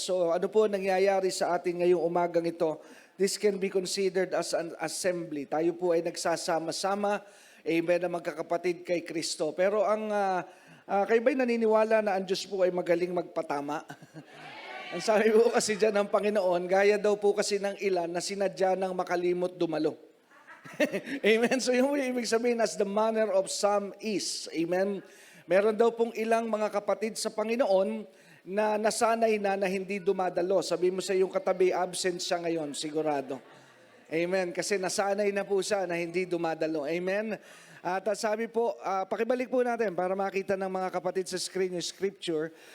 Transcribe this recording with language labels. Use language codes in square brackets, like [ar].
[tl] So, ano po nangyayari sa atin ngayong umagang ito? [en] This can be considered as an assembly. [tl] Tayo po ay nagsasama-sama, amen, na magkakapatid kay Kristo. Pero ang kayo ba'y naniniwala na ang Diyos po ay magaling magpatama? Ang sabi po kasi dyan ng Panginoon, gaya daw po kasi ng ilan na sinadya ng makalimot dumalo. Amen. [en] So [tl] yung ibig sabihin, [en] as the manner of some is. [tl] Amen. Meron daw pong ilang mga kapatid sa Panginoon na nasanay na hindi dumadalo. Sabi mo sa iyong katabi, absent siya ngayon, sigurado. Amen. Kasi nasanay na po siya na hindi dumadalo. Amen. At sabi po, pakibalik po natin para makita ng mga kapatid sa screen yung scripture.